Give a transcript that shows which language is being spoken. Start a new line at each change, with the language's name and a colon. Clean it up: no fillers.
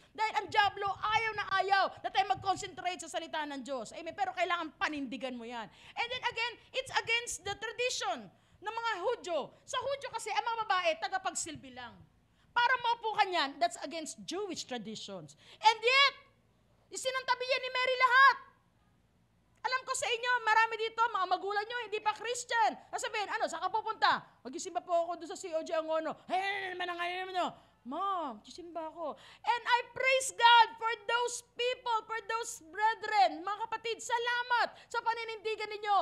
Filipino: Dahil ang diablo, ayaw na ayaw na tayo mag-concentrate sa salita ng Diyos. Amen? Pero kailangan panindigan mo yan.
English: And then again, it's against the tradition
Filipino: ng mga Hudyo. Sa Hudyo kasi, ang mga babae, tagapagsilbi lang. Para maupo ka niyan,
English: that's against Jewish traditions. And yet,
Filipino: isinantabi yan ni Mary lahat. Alam ko sa inyo, marami dito, mga magulang nyo, hindi pa Christian. Sabihin, saan ka pupunta? Mag-isimba po ako doon sa COG Angono.
English: Hey,
Filipino: naman ang ayaw nyo.
English: Mom,
Filipino: isimba ako.
English: And I praise God for those people, for those brethren,
Filipino: mga kapatid, salamat sa paninindigan ninyo.